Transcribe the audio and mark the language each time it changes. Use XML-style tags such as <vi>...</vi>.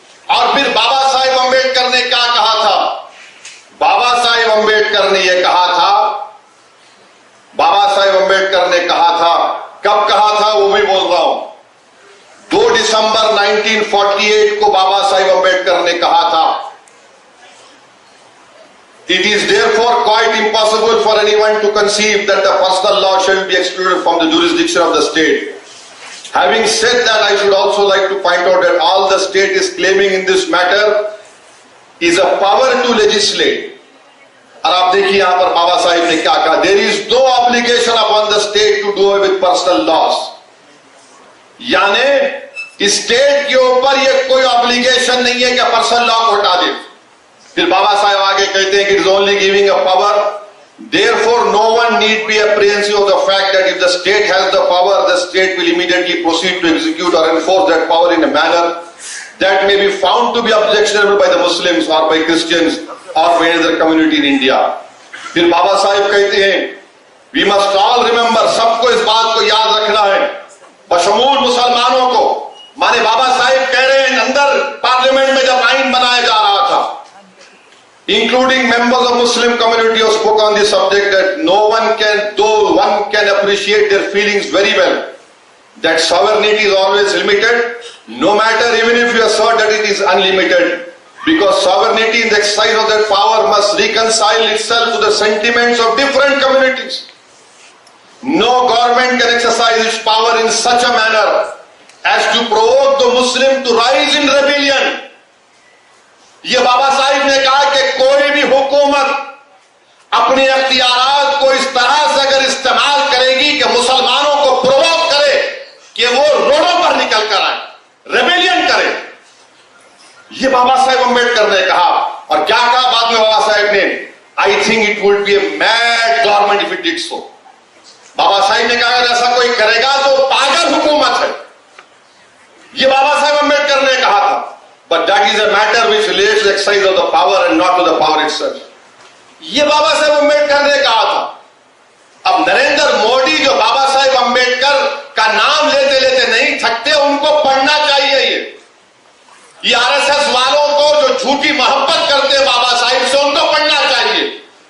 <hi>और फिर बाबा साहेब अंबेडकर ने क्या कहा था? बाबा साहेब अंबेडकर ने यह कहा था, बाबा साहेब अंबेडकर ने कहा था, कब कहा था वो भी बोल रहा हूं, 2 दिसंबर 1948 को बाबा साहेब अंबेडकर ने कहा था,</hi> <en>It is therefore quite impossible for anyone to conceive that the personal law shall be excluded from the jurisdiction of the state. Having said that, I should also like to point out that all the state is claiming in this matter is a power to legislate.</en> <hi>और आप देखिए यहां पर बाबा साहिब ने क्या कहा,</hi> <en>There is no obligation upon the state to do away with personal laws.</en> <hi>यानी कि स्टेट के ऊपर ये कोई ऑब्लिगेशन नहीं है कि पर्सनल लॉ को हटा दे। फिर बाबा साहब आगे कहते हैं कि</hi> <en>It is only giving a power, therefore no one need be apprehensive of the fact that if the state has the power, the state will immediately proceed to execute or enforce that power in a manner that may be found to be objectionable by the Muslims or by Christians or by any other community in India.</en> <hi>फिर बाबा साहब कहते हैं</hi> <en>we must all remember,</en> <hi>सबको इस बात को याद रखना है, बशमूल मुसलमानों को। माने बाबा साहब कह रहे हैं अंदर पार्लियामेंट में जब आइन बनाया जा रहा था,</hi> <en>including members of Muslim community who spoke on this subject, that no one can, though one can appreciate their feelings very well, that sovereignty is always limited, no matter even if you assert that it is unlimited, because sovereignty in the exercise of that power must reconcile itself to the sentiments of different communities. No government can exercise its power in such a manner as to provoke the Muslim to rise in rebellion.</en> <hi>ये बाबा साहिब ने कहा कि कोई भी हुकूमत अपने अख्तियारात को इस तरह से अगर इस्तेमाल करेगी कि मुसलमानों को प्रोवोक करे कि वो रोडों पर निकल कर आए, रेबेलियन करे। ये बाबा साहेब अम्बेडकर ने कहा। और क्या कहा बाद में बाबा साहेब ने?</hi> <en>I think it would be a mad government if it did so.</en> <hi>Baba Saheb ने कहा अगर ऐसा कोई करेगा तो पागल हुकूमत है। ये बाबा साहेब अम्बेडकर ने कहा था।</hi> <en>But that is a matter which relates to the exercise of the power and not to the power itself.</en> <hi>ये बाबा साहेब अम्बेडकर ने कहा था। अब नरेंद्र मोदी जो बाबा साहेब अम्बेडकर का नाम लेते लेते नहीं थकते, उनको पढ़ना चाहिए। ये आरएसएस वालों को जो झूठी मोहब्बत करते हैं बाबा साहेब से, उनको पढ़ना चाहिए।</hi>